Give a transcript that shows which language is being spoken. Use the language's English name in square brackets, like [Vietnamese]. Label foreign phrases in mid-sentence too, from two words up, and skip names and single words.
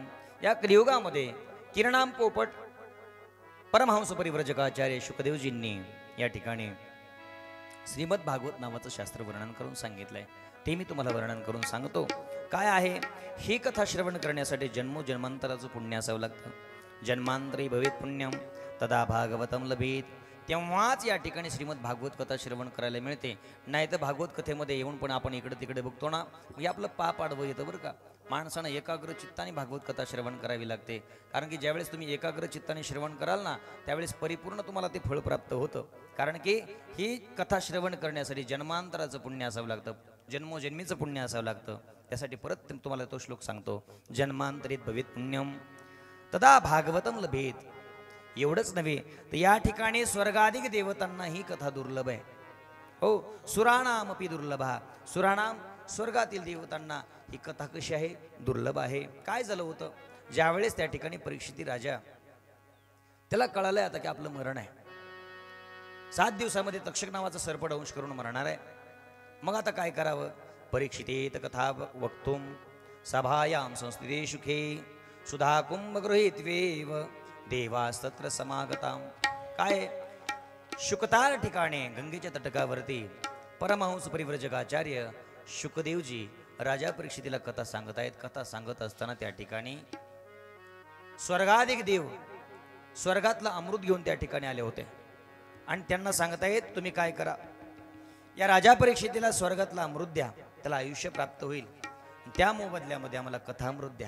[Marathi] या कलियुगामध्ये किरणाम पोपट परमहंस परिव्रजकाचार्य शुकदेवजींनी या ठिकाणी श्रीमद भागवत नावाचं शास्त्र वर्णन करून सांगितलंय. ते मी तुम्हाला वर्णन करून सांगतो. काय आहे ही कथा श्रवण करण्यासाठी जन्मोजन्मांतराचं पुण्य असावं लागतं. [Sanskrit] जन्मांतरी भवेत पुण्यम तदा भागवतम लभेत. [Marathi] तेव्हाच या ठिकाणी श्रीमद भागवत कथा श्रवण करायला मिळते. नाही तर भागवत कथेमध्ये येऊन पण आपण इकडे तिकडे बघतो ना, म्हणजे आपलं पाप आडवं येतं बरं का. माणसानं एकाग्र चित्ताने भागवत कथा श्रवण करावी लागते. कारण की ज्यावेळेस तुम्ही एकाग्र चित्ताने श्रवण कराल ना, त्यावेळेस परिपूर्ण तुम्हाला ते फळ प्राप्त होतं. कारण की ही कथा श्रवण करण्यासाठी जन्मांतराचं पुण्य असावं लागतं, जन्मोजन्मीचं पुण्य असावं लागतं. त्यासाठी परत तुम्हाला तो श्लोक सांगतो. [Sanskrit] जन्मांतरित भवेत पुण्यम तदा भागवतम लभेत. [Marathi] एवढंच नव्हे तर या ठिकाणी स्वर्गाधिक देवतांना ही कथा दुर्लभ आहे. [Sanskrit] हो सुराणाम अपि दुर्लभा. [Marathi] सुराणाम स्वर्गातील देवतांना ही कथा कशी आहे, दुर्लभ आहे. काय झालं होतं, ज्यावेळेस त्या ठिकाणी परीक्षिती राजा त्याला कळालंय आता की आपलं मरण आहे, 7 दिवसामध्ये तक्षक नावाचा सर्प दंश करून मरणार आहे. मग आता काय करावं. [Sanskrit] परीक्षितेत कथा वक्तुम सभायाम संस्थिते सुखे सुधा कुंभ गृहीत्वेव देवास्तत्र समागताम. [Marathi] काय शुकतार ठिकाणी गंगेच्या तटकावरती परमहंस परिव्रजकाचार्य शुकदेवजी राजा परीक्षितीला कथा सांगत आहेत. कथा सांगत असताना त्या ठिकाणी स्वर्गाधिक देव स्वर्गातलं अमृत घेऊन त्या ठिकाणी आले होते आणि त्यांना सांगतायत तुम्ही काय करा, या राजा परीक्षितीला स्वर्गातलं अमृत द्या, त्याला आयुष्य प्राप्त होईल, त्या मोबदल्यामध्ये आम्हाला कथामृत द्या.